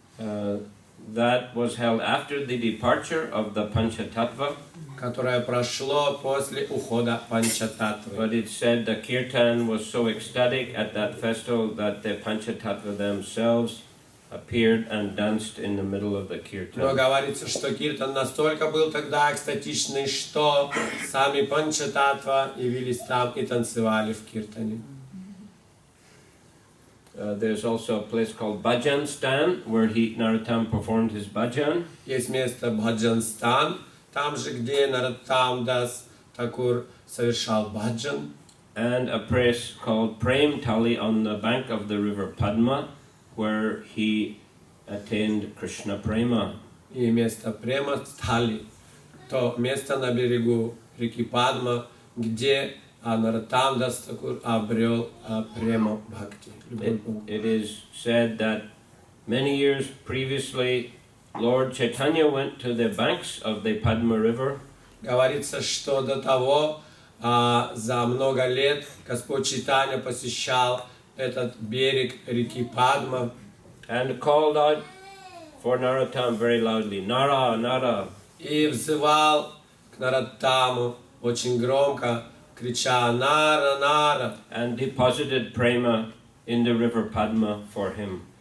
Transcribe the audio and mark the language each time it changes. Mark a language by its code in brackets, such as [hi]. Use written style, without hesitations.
[en] That was held after the departure of the Panchatattva. [ru] Которое прошло после ухода Панчататтвы. [en] But it said the kirtan was so ecstatic at that festival that the Panchatattva themselves appeared and danced in the middle of the [ru] Но [en] kirtan. [ru] говорится, что киртан настолько был тогда экстатичный, что сами Панчататтва явились там и танцевали в киртане. [en] There's also a place called Bhajan Stan where Narottam performed his bhajan. [ru] Есть место Бхаджанстан, там же, где Нароттам Дас Тхакур совершал баджан. [en] And a place called Prem Tali on the bank of the river Padma where he attained Krishna Prema. [ru] И место Према Стхали, то место на берегу реки Падма, где Нароттам Дас Тхакур обрел Према Бхакти. [en] It is said that many years previously Lord Chaitanya went to the banks of the Padma River. [ru] Говорится, что до того за много лет Господь Чайтанья посещал этот берег реки Падма [en] And called out for Narottam very loudly, Nara, Nara. [ru] и взывал к Нароттаму очень громко, крича «Нара, Нара!» [en] And deposited prema in the river Padma for him.